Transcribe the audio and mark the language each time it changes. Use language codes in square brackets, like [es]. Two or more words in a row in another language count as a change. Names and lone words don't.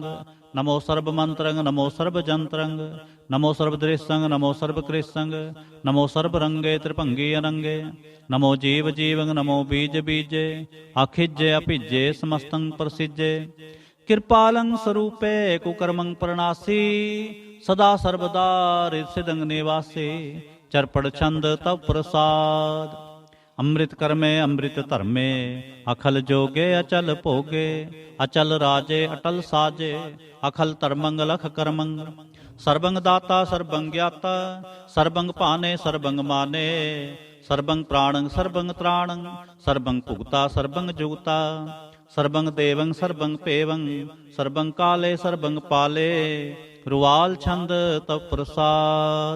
[bra] नमो सर्व मंत्रंग नमो सर्व जंत्रंग नमो सर्व दृश्यंग नमो सर्व कृष्यंग नमो सर्व रंगे त्रिभंगी अनंगे नमो जीव जीवंग नमो बीज बीजे अखिजे अभिजे समस्तंग प्रसिजे कृपालं स्वरूपे कुकर्मं प्रणासी सदा सर्वदा हृदसिदंग निवासी चरपड़ छंद तव प्रसाद ਅੰਮ੍ਰਿਤ ਕਰਮੇ ਅੰਮ੍ਰਿਤ ਧਰਮੇ, ਅਖਲ ਜੋਗੇ ਅਚਲ ਭੋਗੇ, ਅਚਲ ਰਾਜੇ ਅਟਲ ਸਾਜੇ, ਅਖਲ ਧਰਮੰਗ ਲਖ ਕਰਮੰਗ, ਸਰਬੰਗ ਦਾਤਾ ਸਰਬੰਗ ਗਿਆਤਾ, ਸਰਬੰਗ ਭਾਨੇ ਸਰਬੰਗ ਮਾਨੇ, ਸਰਬੰਗ ਪ੍ਰਾਣੰ ਸਰਬੰਗ ਤ੍ਰਾਣੰ, ਸਰਬੰਗ ਭੁਗਤਾ ਸਰਬੰਗ ਜੁਗਤਾ, ਸਰਬੰਗ ਦੇਵੰ ਸਰਬੰਗ ਭੇਵੰ, ਸਰਬੰਗ ਕਾਲੇ ਸਰਬੰਗ ਪਾਲੇ, ਰੁਵਾਲ ਛੰਦ ਤਵ ਪ੍ਰਸਾਦ।